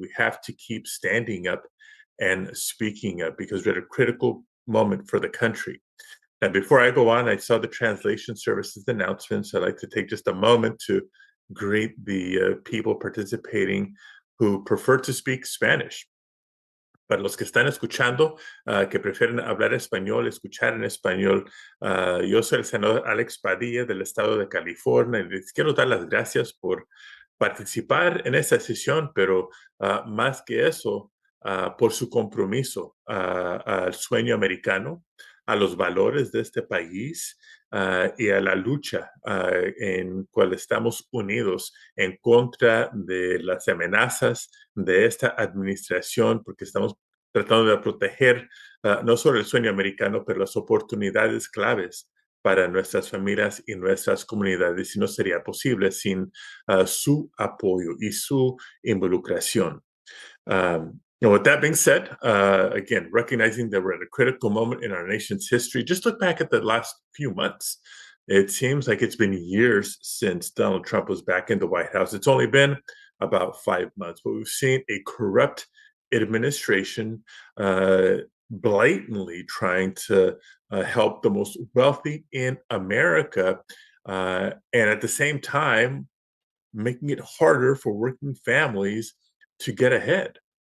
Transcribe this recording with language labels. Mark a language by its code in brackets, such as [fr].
[en] We have to keep standing up and speaking up because we're at a critical moment for the country. And before I go on, I saw the translation services announcements. I'd like to take just a moment to greet the people participating who prefer to speak Spanish. [es] Para los que están escuchando, que prefieren hablar español, escuchar en español, yo soy el senador Alex Padilla del estado de California y les quiero dar las gracias por participar en esta sesión, pero más que eso, por su compromiso al sueño americano, a los valores de este país y a la lucha en cual estamos unidos en contra de las amenazas de esta administración, porque estamos tratando de proteger no solo el sueño americano, pero las oportunidades claves para nuestras familias y nuestras comunidades, y no sería posible sin su apoyo y su involucración. [en] With that being said, again, recognizing that we're at a critical moment in our nation's history, just look back at the last few months. It seems like it's been years since Donald Trump was back in the White House. It's only been about 5 months, but we've seen a corrupt administration blatantly trying to help the most wealthy in America, and at the same time, making it harder for working families to get ahead.